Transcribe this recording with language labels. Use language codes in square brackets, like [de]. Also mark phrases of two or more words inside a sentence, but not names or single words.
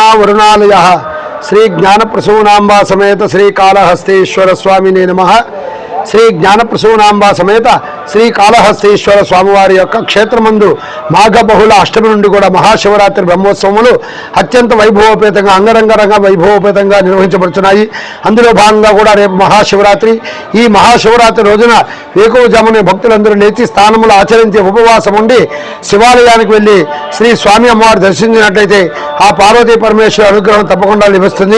[sa] करुणावरुणालय श्री ज्ञान प्रसूनांबा समेत श्री कालहस्तीश्वर स्वामिने नमः। [te] శ్రీ జ్ఞానప్రసూనాంబ సమేత శ్రీ కాళహస్తీశ్వర స్వామివారి యొక్క క్షేత్రమందు మాఘ బహుళ అష్టమి నుండి కూడా మహాశివరాత్రి బ్రహ్మోత్సవములు అత్యంత వైభవోపేతంగా అంగరంగ వైభవోపేతంగా నిర్వహించబడుతున్నాయి. అందులో భాగంగా కూడా రేపు మహాశివరాత్రి. ఈ మహాశివరాత్రి రోజున వేకువజామునే భక్తులందరూ లేచి స్థానములు ఆచరించి ఉపవాసం ఉండి శివాలయానికి వెళ్ళి శ్రీ స్వామి అమ్మవారు దర్శించినట్లయితే ఆ పార్వతీ పరమేశ్వర అనుగ్రహం తప్పకుండా లభిస్తుంది.